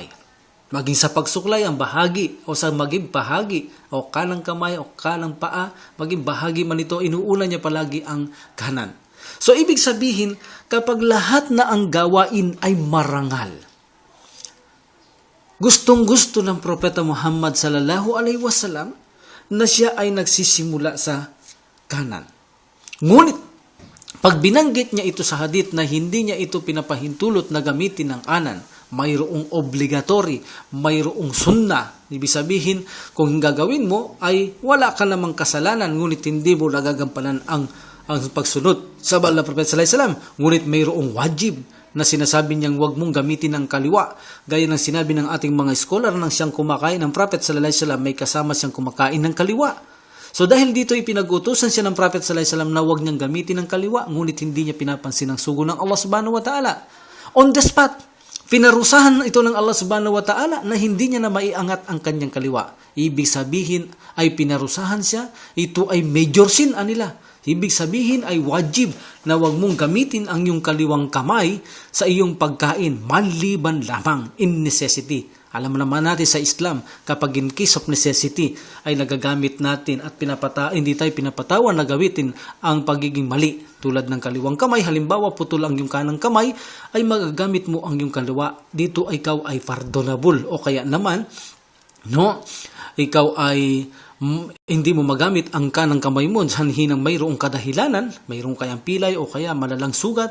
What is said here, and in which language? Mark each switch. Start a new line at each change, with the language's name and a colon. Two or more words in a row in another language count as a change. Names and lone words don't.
Filipino: Maging sa pagsuklay ang bahagi o sa maging bahagi o kanang kamay o kanang paa, maging bahagi man ito, inuuna niya palagi ang kanan. So, ibig sabihin, kapag lahat na ang gawain ay marangal, gustong-gusto ng Propeta Muhammad
Arabic: sallallahu alaihi wasallam
Filipino: na siya ay nagsisimula sa kanan. Ngunit, pag binanggit niya ito sa hadith na hindi niya ito pinapahintulot na gamitin ng kanan, mayroong obligatory, mayroong sunnah. Ibig sabihin, kung gagawin mo ay wala ka namang kasalanan, ngunit hindi mo nagagampanan ang pagsunod sa bala Prophet
Arabic: sallallahu alaihi wasallam.
Filipino: Ngunit mayroong wajib na sinasabi niyang huwag mong gamitin ang kaliwa. Gaya ng sinabi ng ating mga scholar nang siyang kumakain ng Prophet
Arabic: sallallahu alaihi wasallam,
Filipino: may kasama siyang kumakain ng kaliwa. So dahil dito ay pinag-utusan siya ng Prophet
Arabic: sallallahu alaihi wasallam
Filipino: na huwag niyang gamitin ang kaliwa, ngunit hindi niya pinapansin ang sugo ng Allah
Arabic: subhanahu wa ta'ala.
English: On the spot,
Filipino: pinarusahan ito ng Allah
Arabic: subhanahu wa ta'ala
Filipino: na hindi niya na maiangat ang kanyang kaliwa. Ibig sabihin ay pinarusahan siya, ito ay
English: major sin
Filipino: anila. Ibig sabihin ay wajib na huwag mong gamitin ang iyong kaliwang kamay sa iyong pagkain, maliban lamang
English: in necessity.
Filipino: Alam naman natin sa Islam, kapag
English: in case of necessity
Filipino: ay nagagamit natin at hindi tayo pinapatawan na gawitin ang pagiging mali. Tulad ng kaliwang kamay, halimbawa putol ang iyong kanang kamay, ay magagamit mo ang iyong kaliwa. Dito ikaw ay pardonable o kaya naman, no, ikaw ay hindi mo magamit ang kanang kamay mo sanhi ng mayroong kadahilanan, mayroong kayang pilay o kaya malalang sugat.